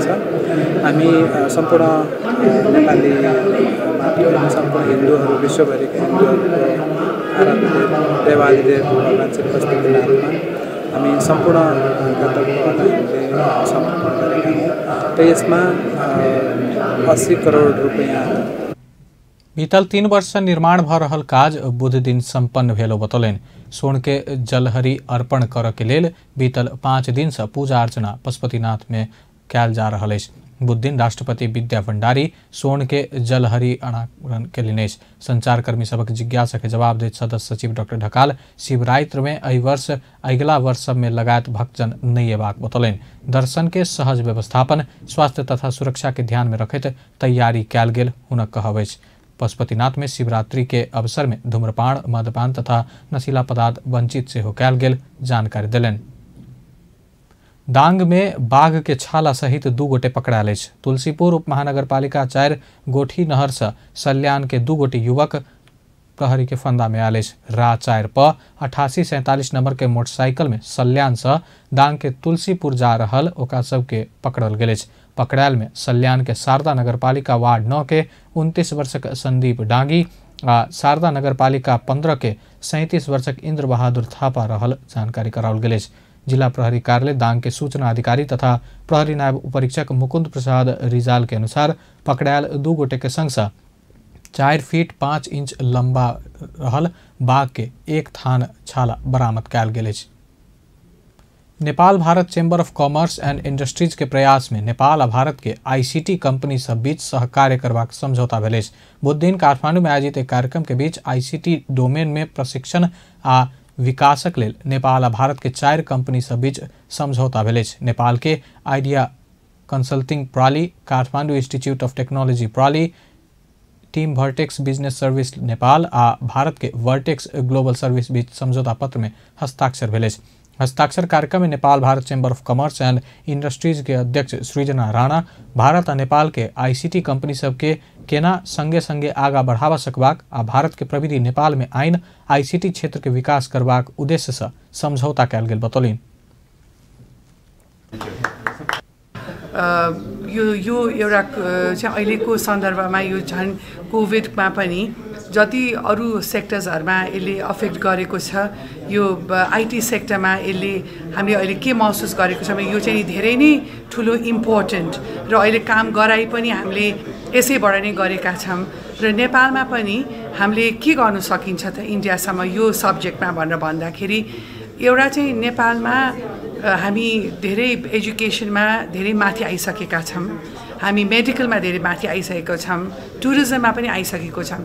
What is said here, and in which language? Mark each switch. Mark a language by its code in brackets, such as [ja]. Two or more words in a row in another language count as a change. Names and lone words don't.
[ne] हामी सम्पूर्ण नेपाली मात्र सम्पूर्ण हिन्दूहरू विश्वभरिका हिन्दूहरूको आराध्य देवादिदेव भगवान श्री पशुपतिनाथमा हामी सम्पूर्ण कर्तव्यबाट हामीले समर्पण गरेका हौँ। र यसमा 80 करोड रुपैयाँ [mai] बीतल 3 वर्ष से निर्माण भ रहल काज बुध दिन संपन्न भेलो बतौलनि। सोन के जलहरी अर्पण करऽ के लेल बीतल 5 दिन से पूजा अर्चना पशुपतिनाथ में कयल जा रहल अछि। बुध दिन राष्ट्रपति विद्या भण्डारी सोन के जलहरी अनावरण केलनि अछि। संचारकर्मी सबक जिज्ञासा के जवाब दैत सदस्य सचिव डॉक्टर ढकाल शिवरात्रि में एहि वर्ष अगिला वर्ष सब में लगातार भक्तजन नहीं अयबाक बतौलनि। दर्शन के सहज व्यवस्थापन, स्वास्थ्य तथा सुरक्षा के ध्यान में रखैत तैयारी कयल गेल हुनक कहब अछि। पशुपतिनाथ में शिवरात्रि के अवसर में धूम्रपान, मद्यपान तथा नशीला पदार्थ वंचित सेहो कयल गेल जानकारी देलनि। डांग में बाघ के छाला सहित 2 गोटे पकड़ायल अछि। तुलसीपुर उप महानगरपालिका 4 गोठी नहर से सल्यान के 2 गोटे युवक प्रहरी के फंदा में आयल अछि। रा 4 प 8847 नंबर के मोटरसाइकिल में सल्यान से डांग के तुलसीपुर जा रहल ओकरा सबके पकड़ल गेल अछि। पकड़ायल में सल्यान के शारदा नगरपालिका वार्ड 9 के 29 वर्षक संदीप डांगी आ शारदा नगरपालिका 15 के 37 वर्षक इंद्र बहादुर थापा रहल जानकारी कराओल गेल अछि। जिला प्रहरी कार्यालय दांग के सूचना अधिकारी तथा प्रहरी नायब उपरीक्षक मुकुंद प्रसाद रिजाल के अनुसार पकड़ायल 2 गोटे के संग 4 फीट 5 इंच लंबा रहल बाघ के 1 थान छाला बरामद कयल गेल अछि। नेपाल भारत चेंबर ऑफ कॉमर्स एंड इंडस्ट्रीज के प्रयास में नेपाल आ भारत के आईसीटी कंपनी सब बीच सहकार्य करबाक समझौता भेल अछि। बुध दिन काठमांडू में आयोजित एक कार्यक्रम के बीच [en] ICT domain [mai] में प्रशिक्षण आ विकासक लेल नेपाल आ भारत के 4 कंपनी सब बीच समझौता भेल अछि। नेपाल के आइडिया कंसल्टिंग प्रणाली, काठमांडू इंस्टीट्यूट ऑफ टेक्नोलॉजी प्रणाली, टीम वर्टेक्स बिजनेस सर्विस नेपाल आ भारत के वर्टेक्स ग्लोबल सर्विस बीच समझौता पत्र में हस्ताक्षर भेल अछि। हस्ताक्षर कार्यक्रम में नेपाल भारत चेंबर ऑफ कॉमर्स एंड इंडस्ट्रीज के अध्यक्ष सृजना राणा भारत आ नेपाल के आईसीटी कंपनी सबके केना संगे संगे आगा बढ़ावा सकबाक आ भारत के प्रविधि नेपाल में आइन आईसीटी क्षेत्र के विकास करबाक उद्देश्य से समझौता कयल गेल बतौलनि। [ne] यो एउटा चाहिँ अहिलेको सन्दर्भमा यो झन् कोभिडमा पनि जति अरू सेक्टर्सहरूमा यसले अफेक्ट गरेको छ, यो आईटी सेक्टरमा यसले हामीले अहिले के महसुस गरेको छ भने यो चाहिँ धेरै नै ठुलो इम्पोर्टेन्ट र अहिले काम गराइ पनि हामीले यसैबाट नै गरेका छौँ र नेपालमा पनि हामीले के गर्नु सकिन्छ त इन्डियासम्म यो सब्जेक्टमा भनेर भन्दाखेरि एउटा चाहिँ नेपालमा हामी धेरै एजुकेसनमा धेरै माथि आइसकेका छौँ, हामी मेडिकलमा धेरै माथि आइसकेको छौँ, टुरिज्ममा पनि आइसकेको छौँ।